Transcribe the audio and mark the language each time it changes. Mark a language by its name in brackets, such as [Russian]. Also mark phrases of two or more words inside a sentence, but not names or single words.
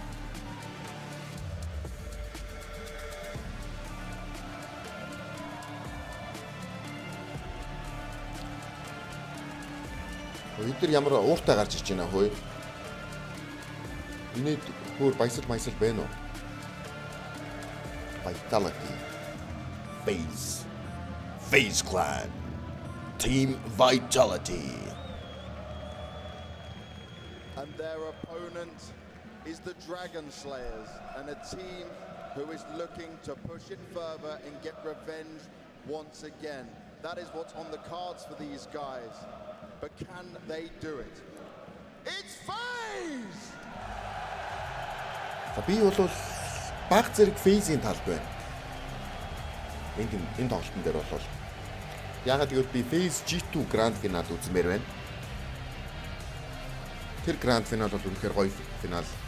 [Mongolian] Өдөр ямар ууртай гарч ирж байна хөөе. Эний хөр баясал байна уу? [English] Vitality. Phase Clan. Team Vitality. And their opponent is the Dragon Slayers, and a team who is looking to push it further and get revenge once again. That is what's on the cards for these guys. But can they do it? It's FaZe! [Mongolian] Би бол баг зэрэг FaZe-ийн талд байна. Энэ тоглолтын дээр бол ягаад гэвэл би FaZe G2 [English] Grand Final [Mongolian] үзмээр байна. Тэр [English] Grand Final [Mongolian] бол үнэхээр гоё финал.